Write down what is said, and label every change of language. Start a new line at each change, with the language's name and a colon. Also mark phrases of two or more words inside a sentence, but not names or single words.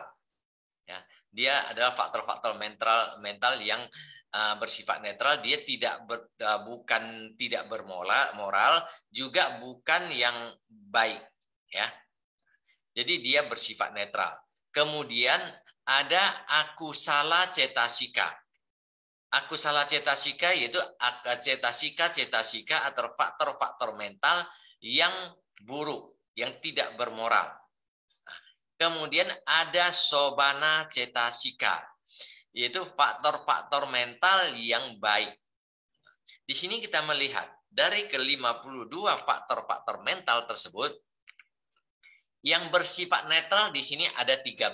Indonesian: Ya, dia adalah faktor-faktor mental yang bersifat netral. Dia bukan tidak bermoral, juga bukan yang baik. Ya. Jadi dia bersifat netral. Kemudian ada
Pali: akusala cetasika. Akusala cetasika
Indonesian: yaitu cetasika atau faktor-faktor mental yang buruk, yang tidak bermoral. Kemudian ada
Pali: sobana cetasika,
Indonesian: yaitu faktor-faktor mental yang baik. Di sini kita melihat dari ke-52 faktor-faktor mental tersebut, yang bersifat netral di sini ada 13.